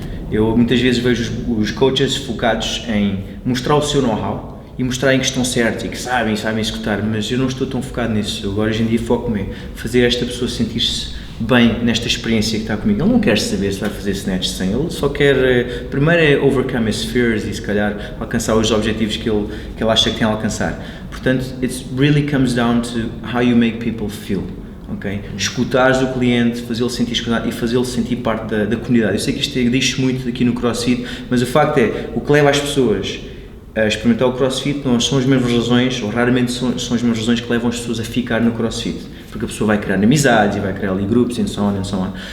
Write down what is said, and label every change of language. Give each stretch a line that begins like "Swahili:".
Portuguese: Eu muitas vezes vejo os coaches focados em mostrar o seu know-how e mostrarem que estão certos e que sabem executar, mas eu não estou tão focado nisso. Eu agora hoje em dia foco-me em fazer esta pessoa sentir-se bem nesta experiência que está comigo. Ele não quer saber se vai fazer snatch sem, ele só quer primeiro
English: overcome his fears
Portuguese: e se calhar alcançar os objetivos que ele acha que tem a alcançar.
English: Portanto, it really comes down to how you make people feel. Okay?
Portuguese: Escutares o cliente, fazê-lo sentir escutado e fazê-lo sentir parte da comunidade. Eu sei que isto diz-se muito aqui no CrossFit, mas o facto é, o que leva as pessoas a experimentar o CrossFit não são as mesmas razões, ou raramente são as mesmas razões que levam as pessoas a ficar no CrossFit, porque a pessoa vai criar amizades e vai criar ali grupos
English: and so on.